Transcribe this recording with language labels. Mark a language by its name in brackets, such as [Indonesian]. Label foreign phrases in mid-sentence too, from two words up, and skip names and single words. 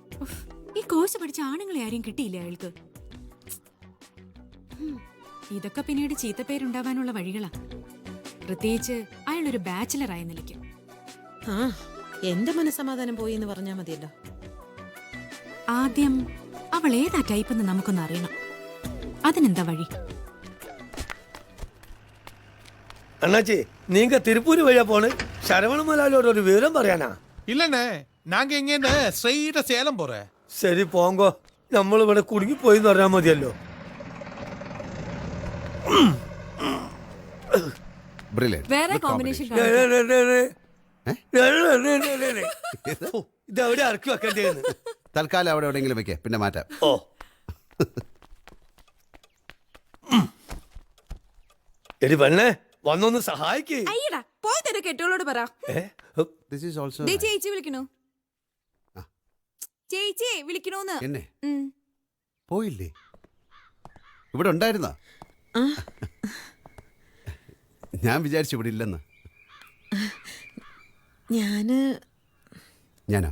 [Malayalam] ഈ കോഴ്സ് പഠിച്ച ആണുങ്ങളെ ആരെയും കിട്ടിയില്ല അയാൾക്ക്. ഇതൊക്കെ പിന്നീട് ചീത്തപ്പേരുണ്ടാവാനുള്ള വഴികളാ, പ്രത്യേകിച്ച് അയാളൊരു ബാച്ചിലർ ആയ നിലയ്ക്ക്. ആ, എന്റെ മനസ്സമാധാനം പോയി എന്ന് പറഞ്ഞാ മതിയല്ലോ. ആദ്യം അവൾ ഏതാ ടൈപ്പെന്ന് നമുക്കൊന്ന് അറിയണം. അതിനെന്താ വഴി? [Tamil] அண்ணாச்சி நீங்க திருப்பூர் வழியா போன சரவணமலையோட ஒரு விவரம் പറയാനാ? இல்லண்ணே, நாங்க எங்க ஸ்ட்ரெயிட்டா சேலம் போறேன். [Malayalam] ശരി പോങ്കോ, നമ്മൾ ഇവിടെ കുടുങ്ങി പോയി എന്ന് പറഞ്ഞാൽ മതിയല്ലോ. വേറെ കോമ്പിനേഷൻ ഇതെവിടെ ഇറക്കി വെക്കേണ്ടത്? തൽക്കാലം അവിടെ എവിടെയെങ്കിലും വെക്കേ, പിന്നെ മാറ്റാം. ഓ എടി പെണ്ണേ, വന്നൊന്ന് സഹായിക്കേ. അയ്യടാ, പോയി തരാ കെട്ടിയോളോട് പറ. [English] This is also [Malayalam] ദേ ചേച്ചി വിളിക്കണോ? ചേച്ചിയെ വിളിക്കണോന്ന്. എന്നെ പോയില്ലേ? ഇവിടെ ഉണ്ടായിരുന്നോ? ഞാൻ വിചാരിച്ചു ഇവിടെ ഇല്ലെന്ന്. ഞാനോ?